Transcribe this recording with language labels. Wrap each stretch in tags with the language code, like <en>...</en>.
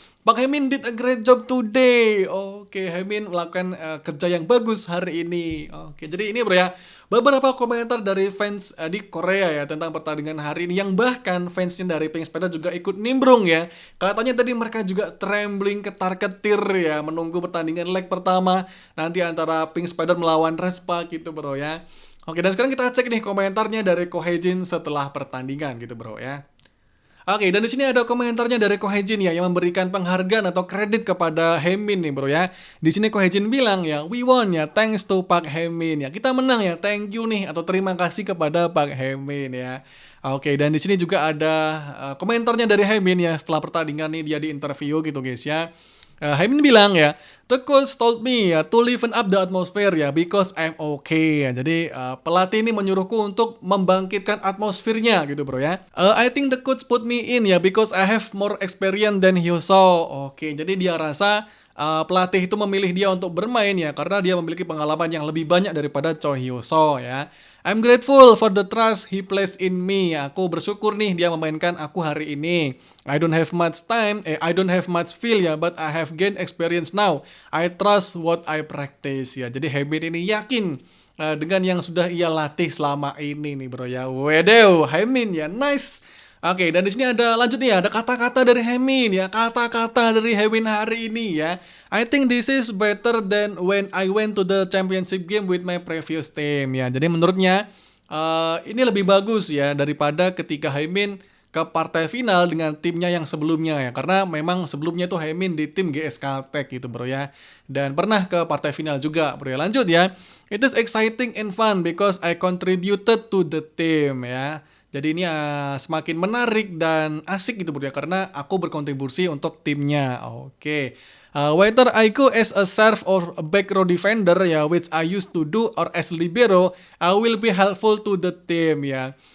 <en>Pak Hemin did a great job today.</en> <id>Oke, Hemin melakukan kerja yang bagus hari ini. Oke, jadi ini bro ya, beberapa komentar dari fans di Korea ya tentang pertandingan hari ini, yang bahkan fansnya dari Pink Spider juga ikut nimbrung ya. Katanya tadi mereka juga trembling, ketar-ketir ya menunggu pertandingan leg pertama nanti antara Pink Spider melawan Respark gitu bro ya. Oke, dan sekarang kita cek nih komentarnya dari Kohejin setelah pertandingan gitu bro ya. Oke, dan di sini ada komentarnya dari Kohejin ya yang memberikan penghargaan atau kredit kepada Hemin nih bro ya. Di sini Kohejin bilang ya,</id> <en>we won ya, thanks to</en> <id>Pak Hemin ya. Kita menang ya,</id> <en>thank you</en> <id>nih atau terima kasih kepada Pak Hemin ya. Oke, dan di sini juga ada komentarnya dari Hemin ya setelah pertandingan nih dia di interview gitu guys ya. Haimin bilang ya,</id> <en>"The coach told me ya to liven up the atmosphere ya because I'm okay."</en> <id>Ya, jadi pelatih ini menyuruhku untuk membangkitkan atmosfernya gitu bro ya.</id> <en>I think the coach put me in ya because I have more experience than he saw.</en> <id>Oke, jadi dia rasa pelatih itu memilih dia untuk bermain ya karena dia memiliki pengalaman yang lebih banyak daripada Cho Hyo-soo ya.</id> <en>I'm grateful for the trust he placed in me.</en> <id>Aku bersyukur nih dia memainkan aku hari ini.</id> <en>I don't have much time, I don't have much feel ya, but I have gained experience now. I trust what I practice ya.</en> <id>Jadi Haimin ini yakin dengan yang sudah ia latih selama ini nih bro ya. Wedew, Haimin ya, nice. Oke, dan di sini ada lanjut nih ya, ada kata-kata dari Haimin ya, kata-kata dari Haimin hari ini ya.</id> <en>I think this is better than when I went to the championship game with my previous team ya.</en> <id>Jadi menurutnya ini lebih bagus ya daripada ketika Haimin ke partai final dengan timnya yang sebelumnya ya. Karena memang sebelumnya tuh Haimin di tim GS Caltech gitu bro ya. Dan pernah ke partai final juga bro ya. Lanjut ya.</id> <en>It is exciting and fun because I contributed to the team ya.</en> <id>Jadi ini semakin menarik dan asik gitu bro ya, karena aku berkontribusi untuk timnya. Oke.</id> <en>Whether I go as a serve or a back row defender ya, which I used to do, or as libero, I will be helpful to the team ya.</en>